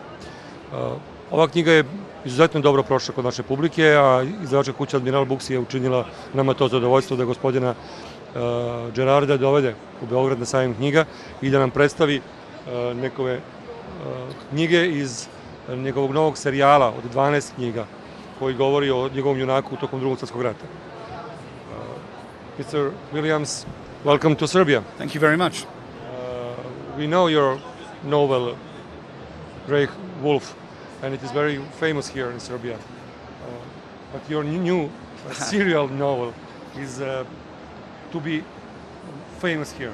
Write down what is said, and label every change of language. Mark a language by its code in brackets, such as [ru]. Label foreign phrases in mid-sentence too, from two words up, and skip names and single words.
[sr] Ova knjiga je izuzetno dobro prošla kod naše publike, a izdavačka kuća Admiral Books je učinila nama to zadovoljstvo da gospodina Dzerarda dovede u Beograd na sajam knjiga i da nam predstavi nekove knjige iz njegovog novog serijala od 12 knjiga koji govori o njegovom junaku tokom Drugog svjetskog rata. [en] Mr. Viliams, welcome to Serbia. Thank you very much. We know your novel, Grey Wolf, and it is very famous here in Serbia. But your new serial novel is to be famous here.